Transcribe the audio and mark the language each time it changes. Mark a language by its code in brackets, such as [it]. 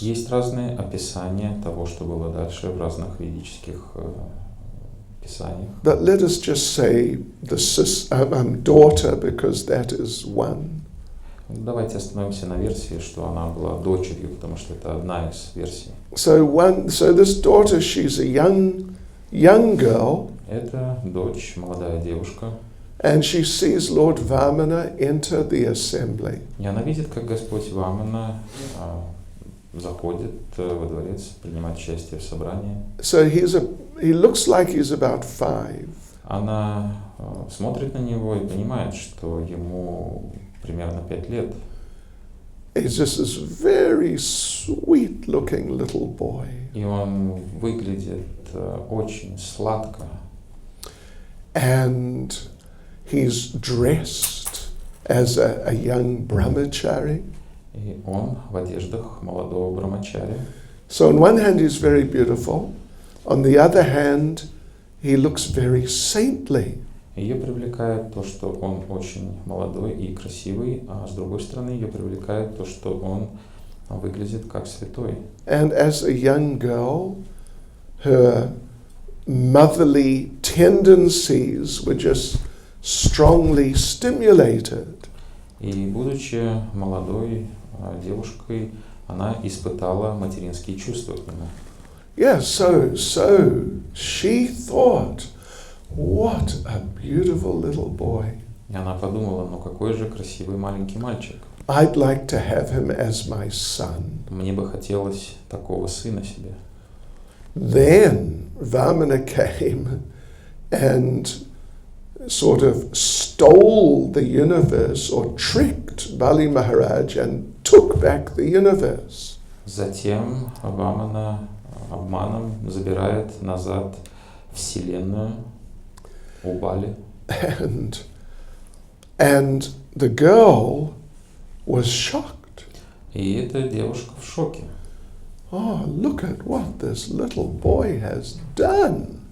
[ru] Есть разные описания того, что было дальше в разных ведических писаниях. [en] But let us just say the daughter, because that is one. [ru] Давайте остановимся на версии, что она была дочерью, потому что это одна из версий. [en] So this daughter, she's a young girl. [ru] Это дочь, молодая девушка. [en] And she sees Lord Vamana enter the assembly. [ru] И она видит, как Господь Вамана заходит во дворец, принимает участие в собрании. [en] So he looks like he's about 5. [ru] Она смотрит на него и понимает, что ему примерно 5 лет. [en] He's just this very sweet looking little boy. [ru] И он выглядит очень сладко. [en] And he's dressed as a young brahmachari. [ru] И он в одеждах молодого брамачари. [en] So on one hand he's very beautiful, on the other hand he looks very saintly. [ru] Ее привлекает то, что он очень молодой и красивый, а с другой стороны ее привлекает то, что он выглядит как святой. [en] And as a young girl, her motherly tendencies were just strongly stimulated. [ru] И будучи молодой девушкой, она испытала материнские чувства к нему. [en] Yeah, so she thought, what a beautiful little boy. [ru] И она подумала, ну какой же красивый маленький мальчик. [en] I'd like to have him as my son. [ru] Мне бы хотелось такого сына себе. [en] Then Vamana came and sort of stole the universe or tricked Bali Maharaj and took back the universe. [ru] Затем Вамана обманом забирает назад Вселенную у Бали. [en] And the girl was shocked. [ru] И эта девушка в шоке. [en] Oh, look at what this little boy has done.